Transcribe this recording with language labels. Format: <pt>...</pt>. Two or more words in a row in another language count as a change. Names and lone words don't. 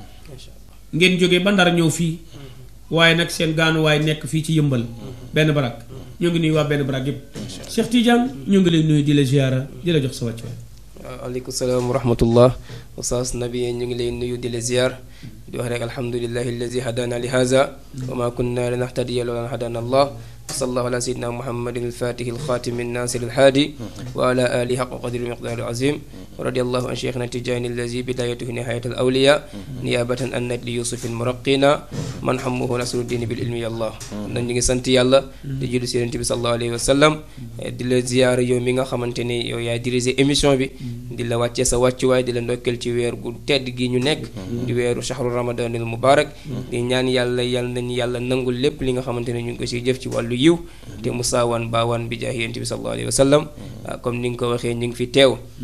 <wo>ngeen jóge ba Ndar ñëw fii waaye nag seen gaanuwaay nekk fii ci yëmbal benn barak ñoo ngi nuyu waa benn barak yëpp Cheikh Tidiane ñu ngi lay nuyu di la ziyaara di la jox sa wàccuwaay.</wo> <ar>وعليكم السلام ورحمة الله Oustaz Nabi</ar> <wo>ñu ngi lay nuyu di la ziyaar di wax rek</wo> <ar>الحمد لله الذي هدانا لهذا وما كنا لنهتدي لولا أن هدانا الله صلى الله على سيدنا محمد الفاتح الخاتم الناصر الهادي وعلى آله حق قدره مقدار العظيم ورضي الله عن شيخنا التجاني الذي بدايته نهاية الأولياء نيابة عن نجل يوسف المراقين من همه نصر الدين بالعلم الله nañ</ar> <wo>ñu ngi sant yàlla di julli ci Yonent bi</wo> <ar>صلى الله عليه وسلم</ar> <wo>di la ziyaar yow mi nga xamante ni yow yaay</wo> <fr>diriger émission</fr> <wo>bi di la wàccee sa wàccuwaay di la ndokkeel ci weer gu tedd gi ñu nekk di weeru</wo> <ar>شهر رمضان المبارك</ar> <wo>di ñaan yàlla nañu yàlla nangul lépp li nga xamante ne ñu ngi ko ci jëf ci wàllu yiw te musaawan baawaan bi jaahi Yonent bi</wo> <ar>صلى الله عليه وسلم</ar> <wo>comme ni nga ko waxee ñu ngi fi teew</wo>